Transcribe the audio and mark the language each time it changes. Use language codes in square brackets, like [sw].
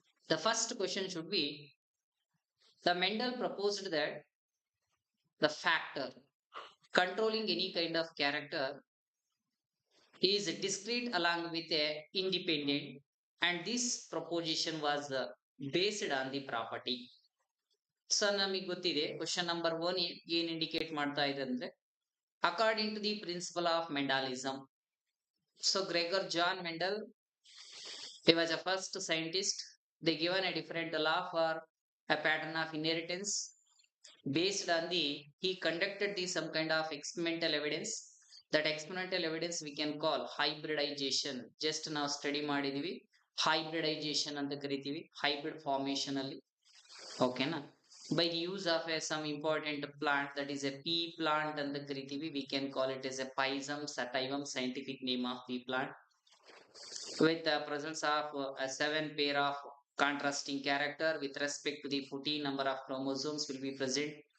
[en] The first question should be the Mendel proposed that the factor controlling any kind of character is discrete along with a independent, and this proposition was based on the property. So [kn] ನಮಗೆ ಗೊತ್ತಿದೆ [en] question number 1 [kn] ಏನ್ [en] indicate [kn] ಮಾಡ್ತಾ ಇದೆ ಅಂದ್ರೆ [en] According to the principle of Mendelism. So Gregor John Mendel, he was a first scientist. They given a different law for a pattern of inheritance based on the he conducted the some kind of experimental evidence. That experimental evidence we can call hybridization. Just [kn] ನಾವು study ಮಾಡಿದೀವಿ hybridization ಅಂತ ಕರಿತೀವಿ [en] hybrid formation [kn] ಅಲ್ಲಿ. [en] ಓಕೆನಾ? By the use of some important plant, that is a pea plant [kn] ಅಂತ ಕರಿತೀವಿ, [en] we can call it as a Pisum sativum, scientific name of pea plant, with the presence of a 7 pair of contrasting character with respect to the 14 number of chromosomes will be present.